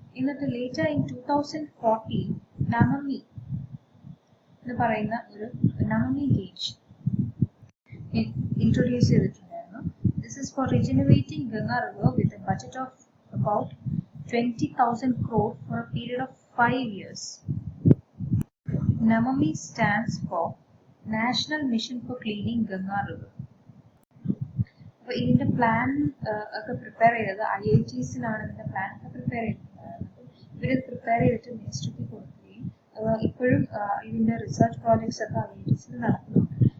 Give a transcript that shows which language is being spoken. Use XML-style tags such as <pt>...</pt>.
<ml>എന്നിട്ട് later in 2014 Namami എന്ന് പറയുന്ന ഒരു നമമി ഗേജ് ഇൻട്രൊഡ്യൂസ് ചെയ്തിട്ടുണ്ടായിരുന്നു.</ml> <en>This is for regenerating Ganga river with a budget of about 20,000 crore for a period of 5 years. NAMAMI stands for National Mission for Cleaning Ganga River.</en> <ml>അപ്പോൾ ഇതിൻ്റെ plan ഒക്കെ prepare ചെയ്തത് IITസിലാണ് ഇതിൻ്റെ പ്ലാൻ ഒക്കെ പ്രിപ്പയർ ചെയ്തിട്ടുണ്ടായിരുന്നത്. ഇവർ പ്രിപ്പയർ ചെയ്തിട്ട് മിനിസ്ട്രിക്ക് കൊടുക്കുകയും ഇപ്പോഴും ഇതിൻ്റെ റിസർച്ച് പ്രോജക്ട്സ് ഒക്കെ IITസിൽ നടക്കുന്നുണ്ട്.</ml>